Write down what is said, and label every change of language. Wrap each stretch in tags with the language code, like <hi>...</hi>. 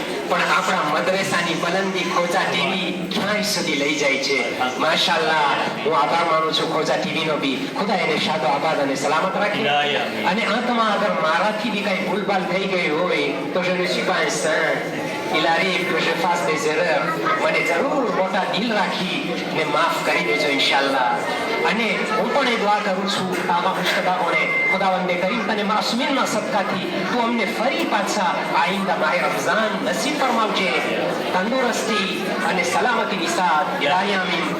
<gu>પણ આપણા મદ્રેસાની બલંદી ખોજા ટીવી ક્યાંય સુધી લઈ જાય છે. માશાઅલ્લાહ, હું આભાર માનું છું ખોજા ટીવી નો બી. ખુદા એને શાદો આબાદ અને સલામત રાખે. અને અંતમાં અગર મારાથી બી કઈ ભૂલભાલ થઈ ગઈ હોય તો</gu> <fr>je ne suis pas un saint. Il arrive que je fasse des erreurs.</fr> <gu>મને જરૂર મોટા દિલ રાખી ને માફ કરી દેજો ઇન્શાઅલ્લાહ. અને હું પણ એ દુઆ કરું છું આવા મુશ્તબાઓને, ખુદાવંદે કરીમ તને માસૂમીનના સદકાથી તું અમને ફરી પાછા આઈંદા માહે રમઝાન નસીબ ફરમાવજે, તંદુરસ્તી અને સલામતીની સાથ. ઇલાહી આમીન.</gu>